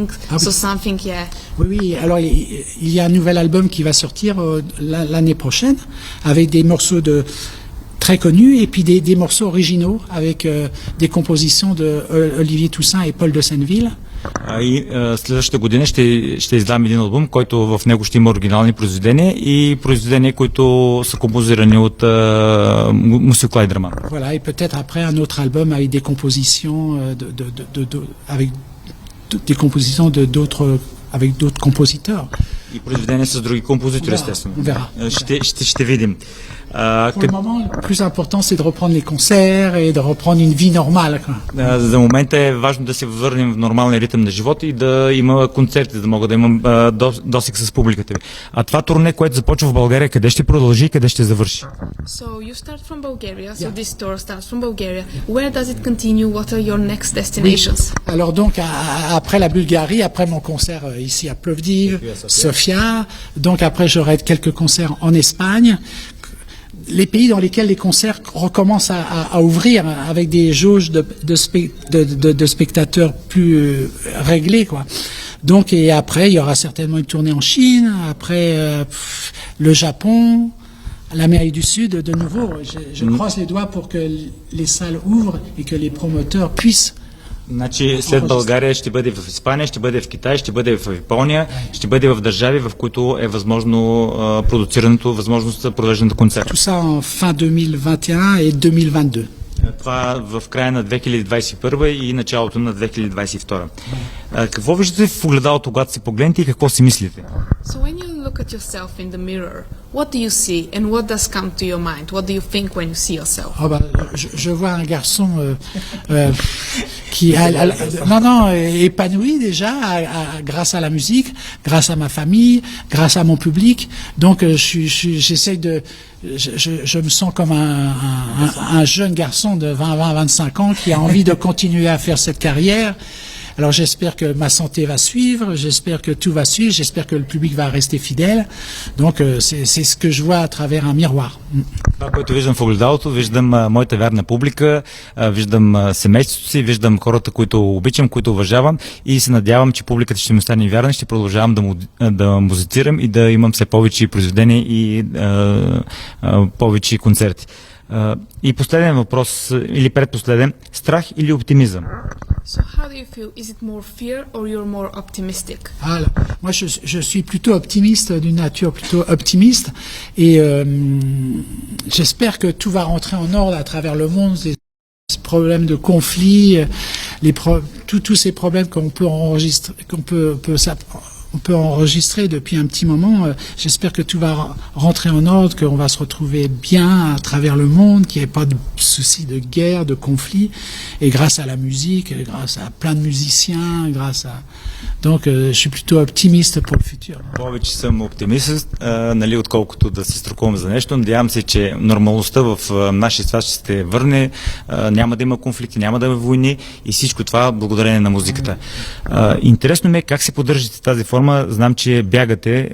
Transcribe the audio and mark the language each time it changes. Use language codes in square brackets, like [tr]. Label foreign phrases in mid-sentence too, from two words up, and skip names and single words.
[en] So something, yeah. [fr] Oui. Alors il y a un nouvel album qui va sortir l'année prochaine avec des morceaux très connus, et puis des morceaux originaux avec des compositions de Olivier Toussaint et Paul de Senneville. [bg] И следващата година ще издам един албум, който в него ще има оригинални произведения и произведения, които са композирани от Мусю Клайдерман. [fr] Voilà, et peut-être après un autre album avec des compositions avec des compositions avec d'autres compositeurs. [bg] И произведения с други композитори, естествено. Ще видим. [fr] Pour le moment, le plus important, c'est de reprendre les concerts et de reprendre une vie normale. [bg] За момента е важно да се върнем в нормалния ритъм на живота и да има концерти, да мога да имам досег с публиката ви. А това турне, което започва в България, къде ще продължи и къде ще завърши? [en] So you start from Bulgaria, so this tour starts from Bulgaria. Where does it continue? What are your next destinations? [fr] Oui. Alors donc, après la Bulgarie, après mon concert ici à Plovdiv, Sofia, donc après j'aurai quelques concerts en Espagne. Les pays dans lesquels les concerts recommencent à ouvrir avec des jauges de spectateurs plus réglées, quoi. Donc, et après, il y aura certainement une tournée en Chine, après le Japon, l'Amérique du Sud, de nouveau. Je croise les doigts pour que les salles ouvrent et que les promoteurs puissent. [bg] Значи след България ще бъде в Испания, ще бъде в Китай, ще бъде в Япония, ще бъде в държави, в които е възможно продуцирането, възможност за провеждане на концерт. [fr] Tout ça en fin 2021 et 2022. [bg] Това в края на 2021 и началото на 2022. Какво виждате в огледалото, когато се погледнете и какво си мислите? [en] So when you look at yourself in the mirror, what do you see and what does come to your mind? What do you think when you see yourself? [fr] Oh bah, je vois un garçon qui épanoui déjà grâce à la musique, grâce à ma famille, grâce à mon public. Donc j'essaie de je me sens comme un jeune garçon de 20-25 ans qui a envie de continuer à faire cette carrière. Alors j'espère que ma santé va suivre, j'espère que tout va suivre, j'espère que le public va rester fidèle. Donc c'est ce que je vois à travers un miroir. [bg] Това, което виждам в огледалото, виждам моята вярна публика, виждам семейството си, виждам хората, които обичам, които уважавам и се надявам, че публиката ще ми остане вярна, ще продължавам да музицирам и да имам все повече произведения и повече концерти. И последен въпрос, или предпоследен, страх или оптимизъм? [en] So how do you feel? Is it more fear or you're more optimistic? [fr] Ah, moi je suis plutôt optimiste, d'une nature plutôt optimiste, et j'espère que tout va rentrer en ordre à travers le monde. Les problèmes de conflit, tous ces problèmes qu'on peut enregistrer, on peut enregistrer depuis un petit moment. J'espère que tout va rentrer en ordre, qu'on va se retrouver bien à travers le monde, qu'il n'y ait pas de soucis de guerre, de conflit. Et grâce à la musique, grâce à plein de musiciens, donc je suis plutôt optimiste pour le futur. [bg] Повече съм оптимист, отколкото да се страхувам за нещо. Надявам се, че нормалността в нашия свят ще се върне, няма да има конфликти, няма да има войни и всичко това благодарение на музиката. Интересно ми е как се поддържате тази форма. Знам, че бягате.